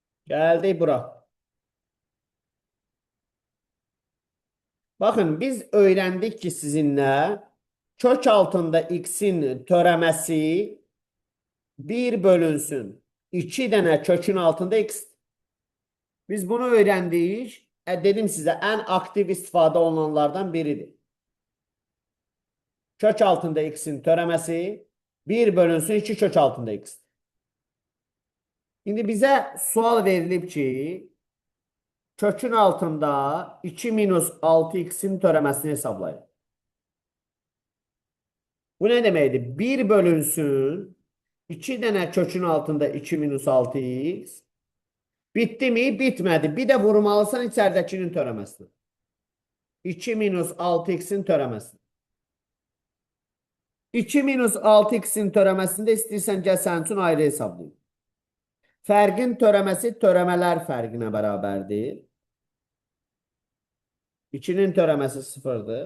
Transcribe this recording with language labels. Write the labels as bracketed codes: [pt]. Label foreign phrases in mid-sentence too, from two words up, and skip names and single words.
[az] Gəldik bura. Bakın biz öğrendik ki sizinle kök altında x'in törəməsi 1 bölünsün 2 dənə kökün altında x. Biz bunu öğrendik. Dedim size en aktif istifadə olunanlardan biridir. Kök altında x'in törəməsi 1 bölünsün 2 kök altında x. Şimdi bize sual verilib ki kökün altında 2 minus 6x'in törəməsini hesablayın. Bu ne deməkdir? 1 bölünsün 2 dənə kökün altında 2 minus 6x. [tr] Bitti mi? Bitmedi. [az] Bir de vurmalısan içeridekinin törəməsini. 2 minus 6x'in törəməsini. 2 minus 6x'in törəməsini də istəyirsən gəl sənin üçün ayrı hesablayın. Fərqin törəməsi törəmələr fərqinə bərabərdir. 2'nin törəməsi 0'dır.